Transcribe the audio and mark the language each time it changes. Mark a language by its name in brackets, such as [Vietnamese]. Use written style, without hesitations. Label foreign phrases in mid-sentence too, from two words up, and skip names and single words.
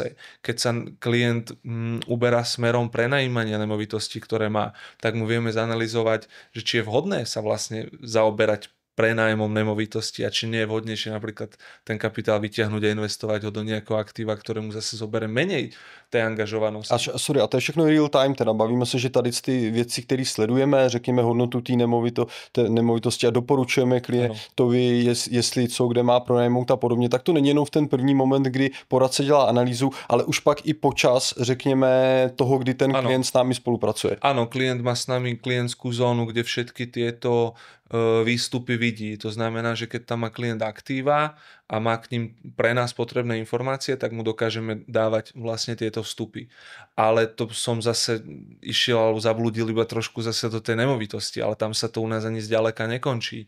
[Slovak] Keď sa klient uberá smerom prenajímania nemovitosti, ktoré má, tak mu vieme zanalyzovať, že či je vhodné sa vlastne zaoberať prenájmom nemovitosti a či nie je vhodnejšie napríklad ten kapitál vyťahnuť a investovať ho do nejakého aktíva, ktorému zase zoberie menej té angažovanosti. [Czech] A to je všechno [English] real time, [Czech] teda bavíme se, že tady ty věci, které sledujeme, řekněme hodnotu té nemovitosti a doporučujeme klientovi, jestli co, kde má pronajmout a podobně, tak to není jenom v ten první moment, kdy poradce dělá analýzu, ale už pak i počas, řekněme, toho, kdy ten klient s námi spolupracuje. [Slovak] Áno, klient má s nami klientskú zónu, kde všetky tieto výstupy vidí. To znamená, že keď tam má klient aktíva a má k ním pre nás potrebné informácie, tak mu dokážeme dávať vlastne tieto vstupy. Ale to som zase išiel alebo zablúdil iba trošku zase do tej nemovitosti, ale tam sa to u nás ani zďaleka nekončí.